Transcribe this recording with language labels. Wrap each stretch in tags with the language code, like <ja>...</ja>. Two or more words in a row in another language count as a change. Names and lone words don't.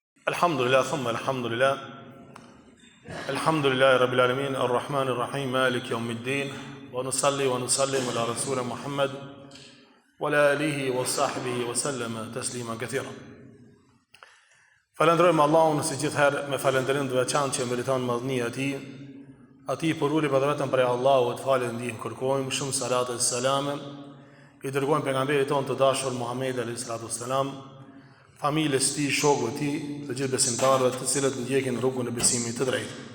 <ar>الحمد لله ثم الحمد لله الحمد لله رب العالمين الرحمن الرحيم مالك يوم الدين ونصلي ونسلم على رسول محمد وعلى آله وصحبه وسلم تسليما كثيرا.</ar> <sq>Falenderojmë Allahun si gjithherë me falënderim të veçantë që meriton madhnia e Ati për uli për vetëm prej Allahut, falë ndihmë kërkojmë, shumë salat e salame, i dërgojmë pejgamberit tonë të dashur Muhammed a.s. Familjes ti, shokëve ti, të gjithë besimtarëve të cilët ndjekin rrugën e besimit të drejtë.</sq>